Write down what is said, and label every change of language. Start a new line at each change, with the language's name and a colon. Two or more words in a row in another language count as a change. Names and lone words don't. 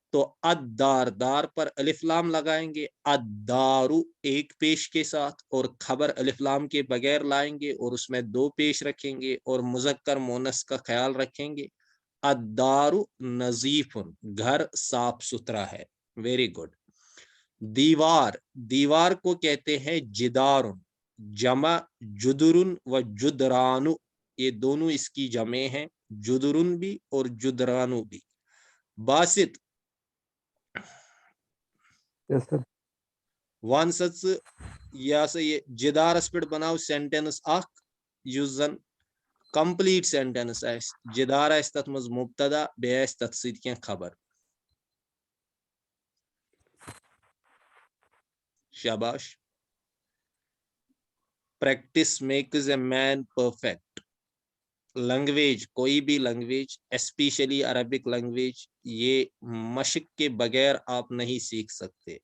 Hindi: तो अद्दार, दार पर अलिफ लाम लगाएंगे, अद्दारु एक पेश के साथ, और खबर अलिफ लाम के बगैर लाएंगे और उसमें दो पेश रखेंगे और मुजक्कर मोनस का ख्याल रखेंगे।
Arabic: الدارُ نظيفٌ,
Hindi: घर साफ सुथरा है।
English: very good.
Hindi: दीवार, दीवार को कहते हैं जिदारुन, जमा
Arabic: جدرٌ و جدرانٌ,
Hindi: ये दोनों इसकी जमे हैं, जुदरुन भी और जुदरानु भी। बासित,
English: yes sir.
Kashmiri: वन सच या से ये जिदारस पे बनाओ सेंटेंस अख युस जन
English: complete sentence
Kashmiri: आस, जिदार आस तथ मज मुब्तदा बे आस तथ सत कह खबर।
Hindi: शाबाश।
English: practice makes a man perfect.
Hindi: लैंग्वेज, कोई भी लैंग्वेज,
English: specially Arabic language,
Hindi: ये मशक के बगैर आप नहीं सीख सकते।